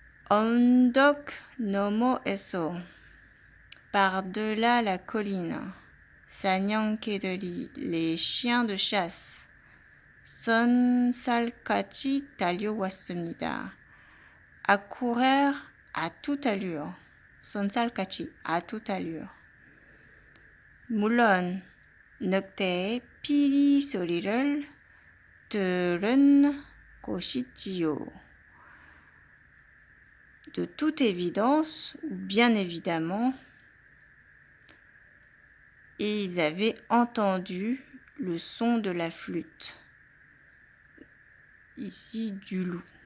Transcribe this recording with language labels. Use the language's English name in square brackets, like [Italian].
[Korean] 언덕 너머에서, [French] par-delà la colline, [Korean] 사냥개들이, [French] les chiens de chasse, [Korean] 쏜살같이 달려왔습니다. [French] Accourir à toute allure, 쏜살같이, à toute allure. [Korean] 물론 늑대의 피리 소리를 들은 것이지요. [French] De toute évidence, ou bien évidemment, ils avaient entendu le son de la flûte, ici du loup.